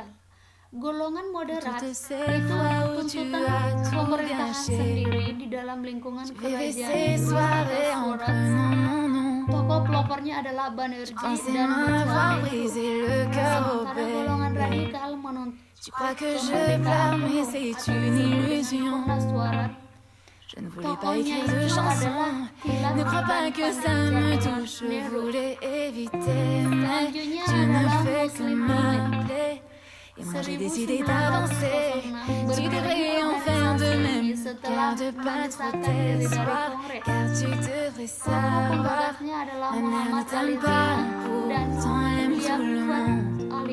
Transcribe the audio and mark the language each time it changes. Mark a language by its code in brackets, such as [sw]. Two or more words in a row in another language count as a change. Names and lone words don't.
[id] Golongan moderat itu tuntutan pemerintahan sendiri di dalam lingkungan kerajaan Surat. Tokoh pelopornya adalah Banerjee dan Nehru. Sementara golongan radikal menuntut kemerdekaan Surat. [fr] Je ne voulais pas écrire de chansons, ne crois pas que ça me touche, je voulais éviter, mais tu ne fais que m'appeler. Et moi j'ai décidé d'avancer, tu devrais en faire de même, garde pas trop d'espoir, car tu devrais savoir, ma mère ne t'aime pas, pourtant elle aime tout le monde.